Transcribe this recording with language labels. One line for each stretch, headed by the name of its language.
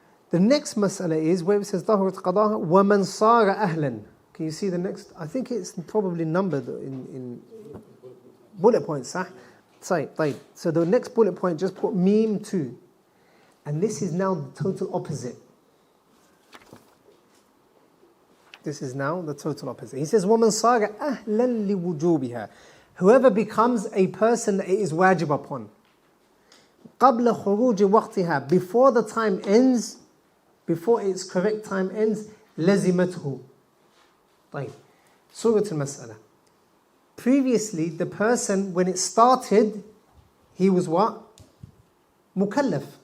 English: The next mas'ala is where it says,
Arabic: ظهرت قضاها ومن صار أهلا.
English: Can you see the next? I think it's probably numbered in bullet points, sah? So the next bullet point, just put meme 2. And this is now the total opposite. This is now the total opposite. He says,
Arabic: وَمَنْ صَارَ أَهْلًا لِوُجُوبِهَا.
English: Whoever becomes a person that it is wajib upon.
Arabic: قَبْلَ خُرُوجِ وَقْتِهَا.
English: Before the time ends, before its correct time ends,
Arabic: لَزِمَتْهُ.
English: طيب. Surah al-Mas'ala. Previously, the person, when it started, he was what? Mukallaf.